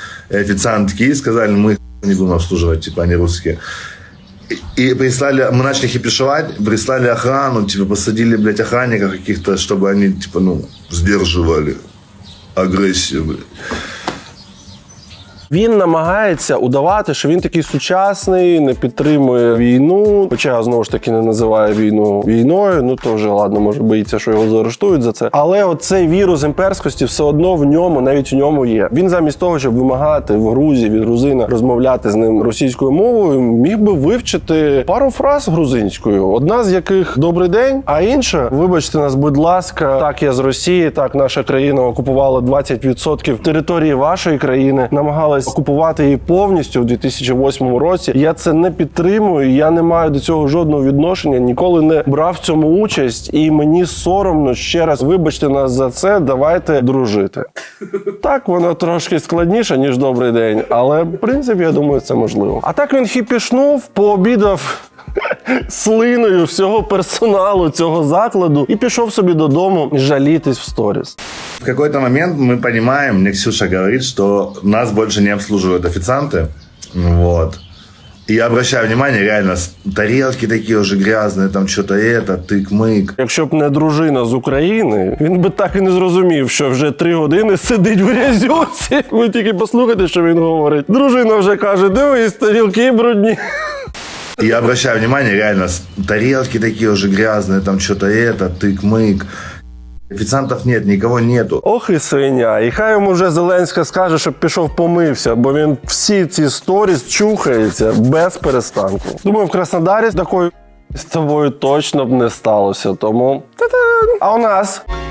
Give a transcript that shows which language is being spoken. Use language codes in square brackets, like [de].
[ru] Официантки сказали, мы не будем обслуживать, типа, они русские. И прислали, мы начали хипишевать, прислали охрану, типа, посадили, блядь, охранников каких-то, чтобы они, типа, сдерживали агрессию, блядь. [uk] Він намагається удавати, що він такий сучасний, не підтримує війну. Хоча, знову ж таки, не називає війну війною. Ну, то вже, ладно, може боїться, що його заарештують за це. Але оцей вірус імперськості все одно в ньому, навіть в ньому є. Він замість того, щоб вимагати в Грузії від грузина розмовляти з ним російською мовою, міг би вивчити пару фраз грузинською. Одна з яких «Добрий день», а інша «Вибачте нас, будь ласка, так я з Росії, так наша країна окупувала 20% території вашої країни, намагалась окупувати її повністю в 2008 році. Я це не підтримую, я не маю до цього жодного відношення, ніколи не брав в цьому участь, і мені соромно, ще раз, вибачте нас за це, давайте дружити». Так, воно трошки складніше, ніж «Добрий день», але, в принципі, я думаю, це можливо. А так він хіпішнув, пообідав слиною всього персоналу цього закладу і пішов собі додому жалітись в сторіс. [ru] В какой-то момент мы понимаем, мне Ксюша говорит, что нас больше не обслуживают официанты. Вот. И я обращаю внимание, реально, тарелки такие уже грязные, там что-то это, тык-мык. [uk] Якщо б не дружина з України, він би так і не зрозумів, що вже 3 години сидить в грязюці. Ви тільки послухайте, що він говорить. Дружина вже каже: «Дивись, тарілки брудні». [ru] И я обращаю внимание, реально, тарелки такие уже грязные, там что-то это, тык-мык. Официантов нет, никого нету. [uk] Ох і свиня. І хай йому вже Зеленська скаже, щоб пішов помився, бо він всі ці сторіс чухається без перестанку. Думаю, в Краснодарі такої з тобою точно б не сталося, тому... Та-дам! А у нас...